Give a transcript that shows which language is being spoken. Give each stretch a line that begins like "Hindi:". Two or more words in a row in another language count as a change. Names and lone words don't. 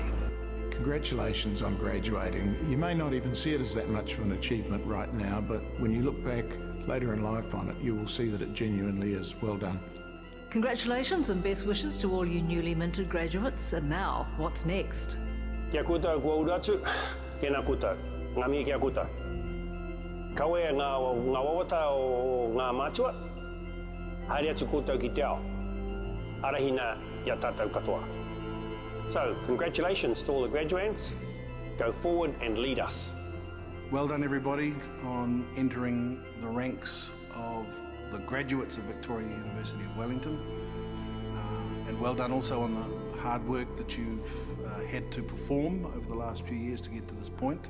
English: Congratulations on graduating. You may not even see it as that much of an achievement right now, but when you look back later in life on it, you will see that it genuinely is. Well done. Congratulations and best wishes to all you newly minted graduates. And now, what's next?
Māori: Kia koutou kua uratu, kena koutou, ngā mihi kia koutou. Kawe ngā wawata o ngā mātua, haere atu koutou ki te ao, arahina ia tātou katoa.
English: So, congratulations to all the graduates. Go forward and lead us. Well done everybody on entering the ranks of the graduates of Victoria University of Wellington, and well done also on the hard work that you've had to perform over the last few years to get to this point.